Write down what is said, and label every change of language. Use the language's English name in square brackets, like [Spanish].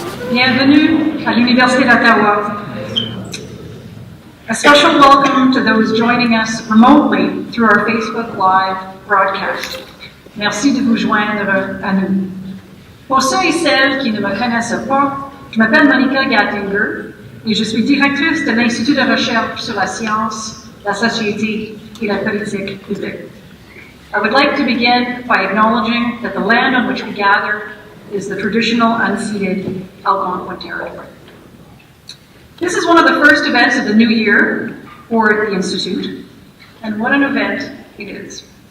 [French] Bienvenue à l'Université d'Ottawa. [English] A special welcome to those joining us remotely through our Facebook Live broadcast. [French] Merci de vous joindre à nous. Pour ceux et celles qui ne me connaissent pas, je m'appelle Monica Gattinger et je suis directrice de l'Institut de recherche sur la science, la société et la politique publique. [English] I would like to begin by acknowledging that the land on which we gather is the traditional unceded Algonquin territory. This is one of the first events of the new year for the Institute, and what an event it is.